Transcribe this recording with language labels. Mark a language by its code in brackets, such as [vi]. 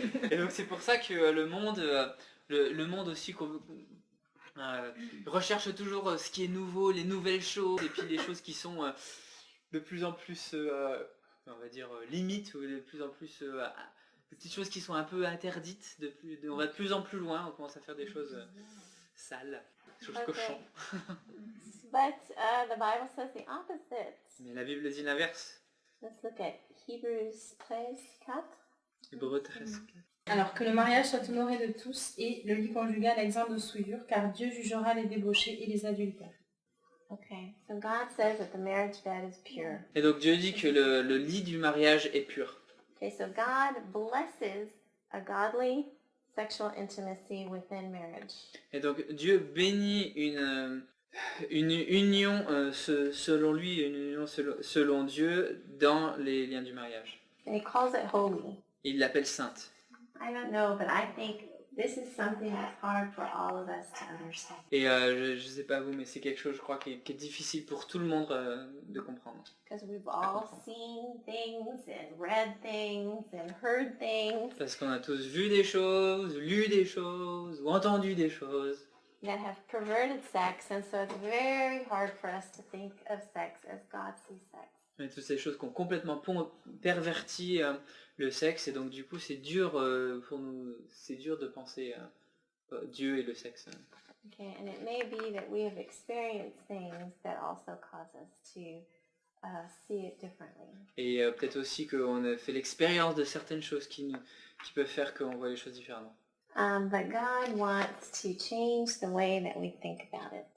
[fr] et donc c'est pour ça que le monde aussi recherche toujours ce qui est nouveau, les nouvelles choses, et puis les choses qui sont de plus en plus, on va dire, limites, ou de plus en plus, des petites choses qui sont un peu interdites, on va de plus en plus loin, on commence à faire des choses sales, des choses cochons. [en] But the Bible says the opposite. [fr] Mais la Bible dit l'inverse. [en] Let's look at Hebrews 13:4. [fr] Hébreux 13. Alors que le mariage soit honoré de tous et le lit conjugal exempt de souillure, car Dieu jugera les débauchés et les adultères. [en] Okay, so God says that the marriage bed is pure. [fr] Et donc Dieu dit que le lit du mariage est pur. [en] Okay, so God blesses a godly sexual intimacy within marriage. [fr] Et donc Dieu bénit une union selon lui, une union selon Dieu dans les liens du mariage. [en] And he calls it holy. [fr] Il l'appelle sainte. [en] I don't know, but I think this is something that's hard for all of us to understand. [fr] Et je sais pas vous, mais c'est quelque chose, je crois, qui est difficile pour tout le monde de comprendre. [en] Because we've all seen things and read things and heard things. [fr] Parce qu'on a tous vu des choses, lu des choses, ou entendu des choses. [en] that have perverted sex, and so it's very hard for us to think of sex as God sees sex. [fr] Et toutes ces choses qui ont complètement perverti le sexe, et donc du coup c'est dur pour nous, c'est dur de penser Dieu et le sexe. [en] Okay, and it may be that we have experienced things that also cause us to see it differently. [fr] Et peut-être aussi qu'on a fait l'expérience de certaines choses qui peuvent faire qu'on voit les choses différemment. [en] But God wants to change the way that we think about it.